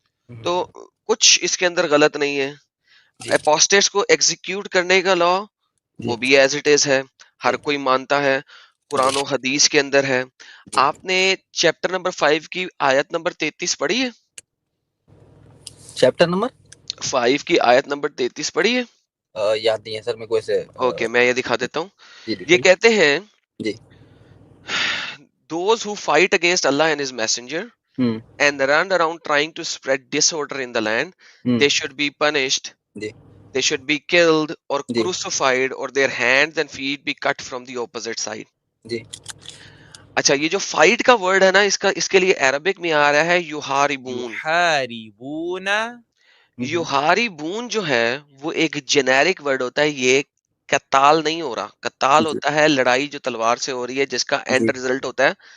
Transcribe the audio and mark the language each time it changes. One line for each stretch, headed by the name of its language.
Urdu: تو کچھ اس کے اندر غلط نہیں ہے. اپوسٹیٹس کو ایگزیکیوٹ کرنے کا لا وہ بھی ایز اٹ از ہے، ہر کوئی مانتا ہے، قرآن و حدیث کے اندر ہے. آپ نے چیپٹر نمبر 5 کی آیت نمبر 33 پڑھی ہے؟ چیپٹر نمبر 5 کی آیت نمبر 33 پڑھی ہے؟ یاد نہیں ہے سر میرے کو ایسے. اوکے میں یہ دکھا دیتا ہوں. جی یہ دکھائیے. کہتے ہیں جی
English: those who fight against Allah and his messenger and run around trying to spread disorder in the land, they should be punished,
Urdu: جی
English: they should be killed or
Urdu: جی
English: crucified, or their hands and feet be cut from the opposite side.
Urdu: جی اچھا یہ جو fight کا word ہے نا، اس کے لیے Arabic میں آ رہا ہے یحاربون. یحاربون. یحاربون جو ہے وہ ایک جنیرک ورڈ ہوتا ہے، یہ قتال نہیں ہو رہا. قتال جی ہوتا ہے لڑائی جو تلوار سے ہو رہی ہے، جس کا اینڈ ریزلٹ ہوتا ہے